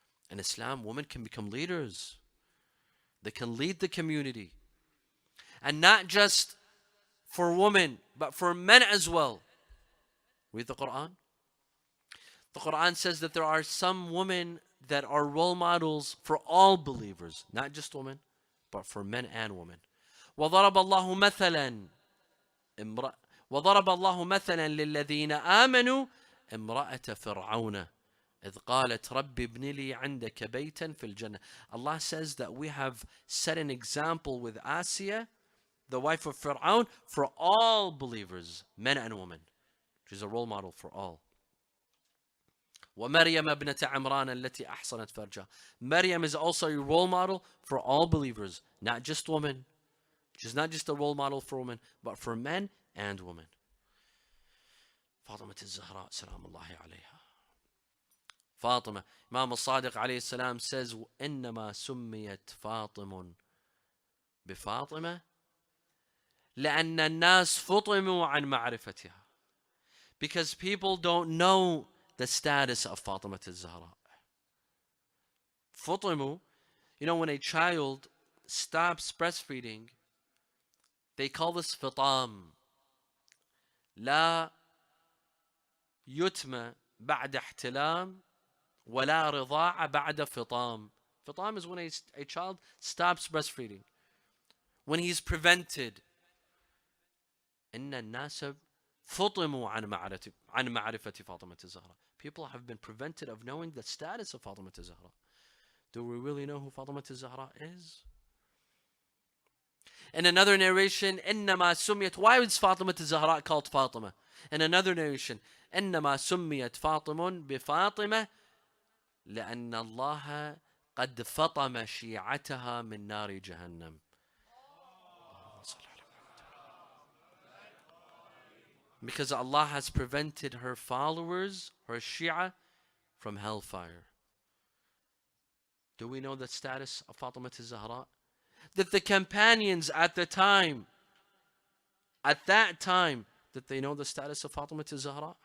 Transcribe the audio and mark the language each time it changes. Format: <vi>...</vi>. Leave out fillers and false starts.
<en>In Islam, women can become leaders. They can lead the community. And not just for women, but for men as well. Read the Quran. The Quran says that there are some women that are role models for all believers, not just women, but for men and women.</en> <ar>وضرب الله مثلا وضرب الله مثلا للذين آمنوا امرأة فرعون إذ قالت رب ابن لي عندك بيتا في الجنة.</ar> <en>Allah says that we have set an example with Asiya, the wife of Fir'aun, for all believers, men and women. She's a role model for all.</en> <ar>ومريم ابنة عمران التي أحصنت فرجها.</ar> <en>Maryam is also a role model for all believers, not just women. She's not just a role model for women, but for men and women. Fatima Zahra, salam Allahi alayha. Fatima, Imam al-Sadiq alayhi salam says,</en> <ar>إنما سميت فاطم بفاطمة لأن الناس فطموا عن معرفتها.</ar> <en>Because people don't know the status of Fatima Zahra. فطموا, you know, when a child stops breastfeeding, they call this فطام.</en> <ar>لا يتم بعد احتلام ولا رضاعة بعد فطام.</ar> <en>فطام is when a child stops breastfeeding, when he's prevented.</en> <ar>إن الناس فطموا عن معرفة فاطمة الزهراء.</ar> <en>People have been prevented of knowing the status of Fatima Zahra. Do we really know who Fatima Zahra is? In another narration,</en> <ar>إنما سميت.</ar> <en>Why is Fatima Zahra called Fatima? In another narration,</en> <ar>إنما سميت فاطم بفاطمة لأن الله قد فطم شيعتها من نار جهنم.</ar> <en>Because Allah has prevented her followers, her Shia, from hellfire. Do we know the status of Fatima Zahra? That the companions at that time, that they know the status of Fatima Zahra?</en>